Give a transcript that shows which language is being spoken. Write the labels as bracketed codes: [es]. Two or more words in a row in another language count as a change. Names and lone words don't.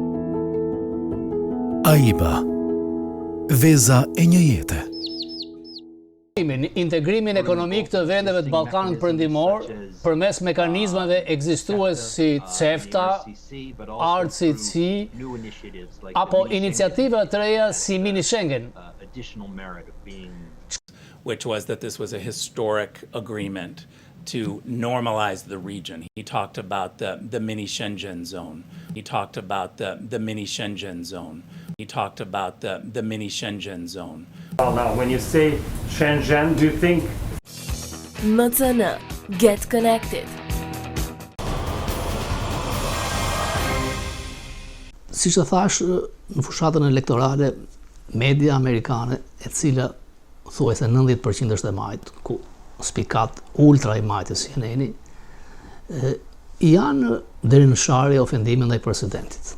[sq] AIBA, veza e një jete. Integrimin ekonomik të vendeve të Ballkanit Perëndimor përmes mekanizmave ekzistuese si CEFTA, RCC apo iniciativa të reja si Mini Schengen. [en] Which was that this was a historic agreement to normalize the region. He talked about the mini Schengen zone. He talked about the mini Schengen zone. He talked about the mini Schengen zone. Well, now, when you say Shenzhen, do you think... MCN, get connected. [sq] Siç e thash, në fushatën elektorale, media amerikane, e cila thuajse 90% është e majt, ku spikat ultra I majtës CNN-i, janë deri në sharje ofendimin ndaj presidentit.